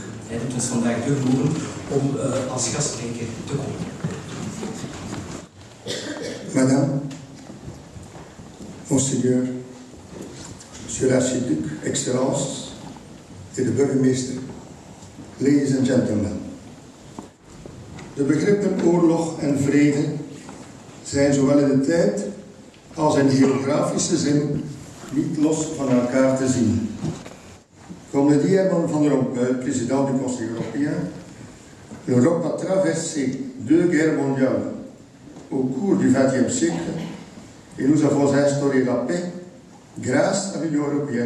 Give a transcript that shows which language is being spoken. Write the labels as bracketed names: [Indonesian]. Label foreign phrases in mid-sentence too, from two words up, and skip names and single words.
[Dutch] Hij doet ons vandaag de genoegen om als gastspreker te komen. [French] Madame, Monseigneur, Monsieur l'Archiduc, Excellences et [Dutch] de burgemeester, [English] ladies and gentlemen. [Dutch] De begrippen oorlog en vrede zijn zowel in de tijd als in geografische zin niet los van elkaar te zien. [French] Comme le dit Herman Van Rompuy, président du Conseil européen, l'Europe a traversé 2 guerres mondiales au cours du XXe siècle et nous avons instauré la paix grâce à l'Union européenne.